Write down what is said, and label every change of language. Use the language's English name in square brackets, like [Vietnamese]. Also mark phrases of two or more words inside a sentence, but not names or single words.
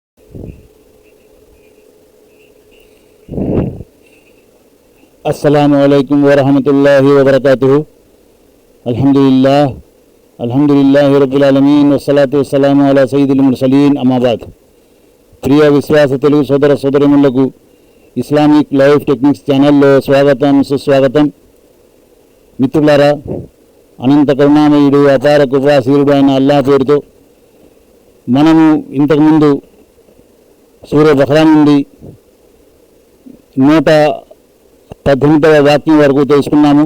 [Arabic] السلام عليكم ورحمة الله وبركاته. الحمد لله رب العالمين والصلاة والسلام على سيد المرسلين أما بعد. [Telugu] ప్రియ విశ్వాస తెలుగు సోదర సోదరీమణులకు ఇస్లామిక్ లైఫ్ టెక్నిక్స్ ఛానల్లో స్వాగతం, సుస్వాగతం. మిత్రులారా, అనంత కరుణామయుడు, అపార కృపాశీలుడు అయిన అల్లాహ్ పేరుతో మనము ఇంతకుముందు సూరా బఖరా నుండి 118వ వాక్యం వరకు తెలుసుకున్నాము.